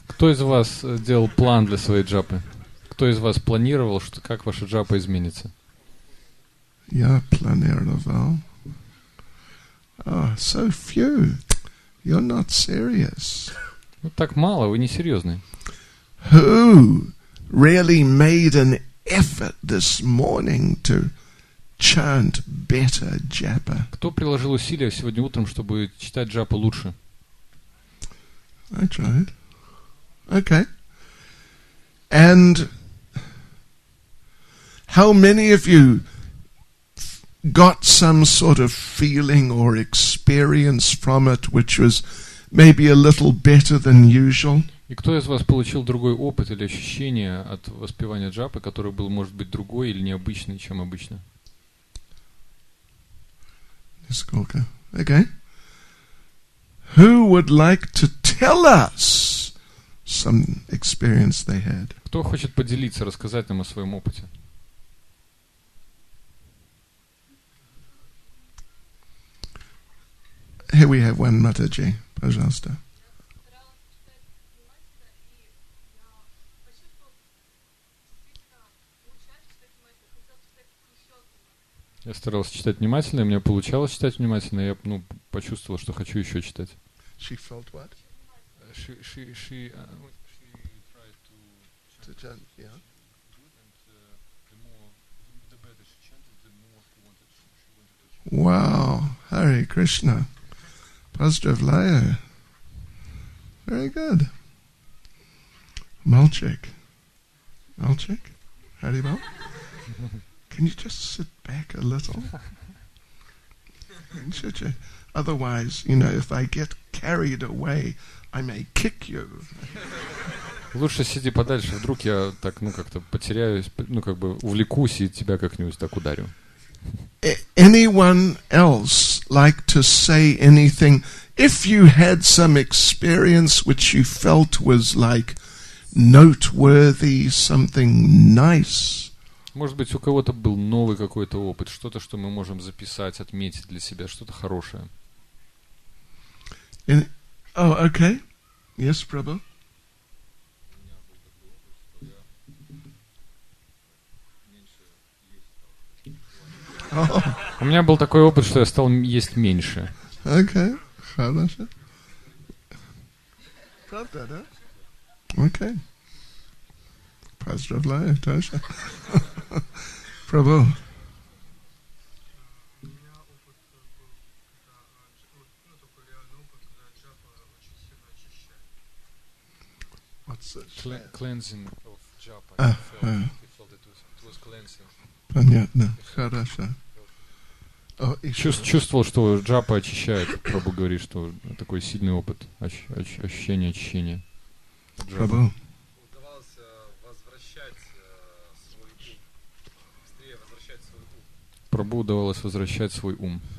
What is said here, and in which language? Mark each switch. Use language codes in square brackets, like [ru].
[ru] Кто из вас делал план для своей джапы? Кто из вас планировал, как ваша джапа изменится? Я планировал. [en] Oh, so few. You're not serious. [ru] Ну так мало, вы не серьезны. [en] Who really made an effort this morning to chant better japa? [ru] Кто приложил усилия сегодня утром, чтобы читать джапу лучше? [en] I tried. Okay. And how many of you got some sort of feeling or experience from it which was maybe a little better than usual? [ru] И кто из вас получил другой опыт или ощущение от воспевания джапы, который был, может быть, другой или необычный, чем обычно? Нисколько. [en] Okay. Who would like to tell us some experience they had. [ru] Кто хочет поделиться, рассказать нам о своем опыте? [en] Here we have one Mataji, пожалуйста. [ru] Я старался читать внимательно, и мне получалось читать внимательно, и я почувствовал, что хочу еще читать. [en] She felt what? She tried to chant, yeah. The better she chanted, the more she wanted to chant. Wow, Hare Krishna. [ru] Pozdravляю. [en] Very good. Malchik. Malchik? Haribol? Can you just sit back a little? Should you? Otherwise, if I get carried away, I may kick you. [ru] Лучше сиди подальше, вдруг я так, как-то потеряюсь, увлекусь и тебя как-нибудь так ударю. [en] Anyone else like to say anything? If you had some experience which you felt was like noteworthy, something nice. [ru] Может быть, у кого-то был новый какой-то опыт, что-то, что мы можем записать, отметить для себя, что-то хорошее. [en] Oh, okay. Yes, Prabhu. [ru] У меня был такой опыт, что я стал есть меньше. Okay, хорошо. Правда, да? Okay. Поздравляю, тоже. Прабhu. [en] What's it? Cleansing of japa. He felt it was cleansing. [ru] Понятно, хорошо. Чувствовал, что джапа очищает. Прабху говорит, что такой сильный опыт ощущения очищения. Прабху. Прабху удавалось возвращать свой ум.